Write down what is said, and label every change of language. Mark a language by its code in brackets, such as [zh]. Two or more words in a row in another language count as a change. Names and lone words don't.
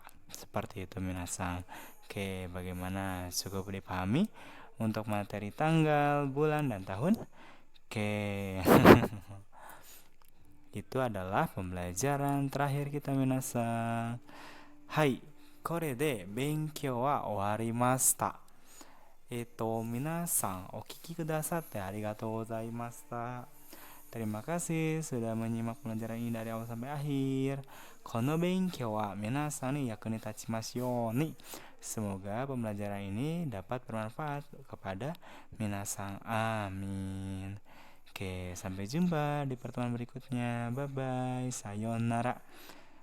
[id] Seperti itu minasang. Oke, bagaimana, cukup dipahami untuk materi tanggal, bulan, dan tahun? Oke. Itu adalah pembelajaran terakhir kita minasang. Hai, [ja] これで勉強は終わりました。皆さんお聞きくださってありがとうございました。 [id] Terima kasih sudah menyimak pelajaran ini dari awal sampai akhir. [ja] この勉強は皆さんに役に立ちますように. [id] Semoga pembelajaran ini dapat bermanfaat kepada minasan. Amin. Oke, sampai jumpa di pertemuan berikutnya. [en] Bye bye. Sayonara.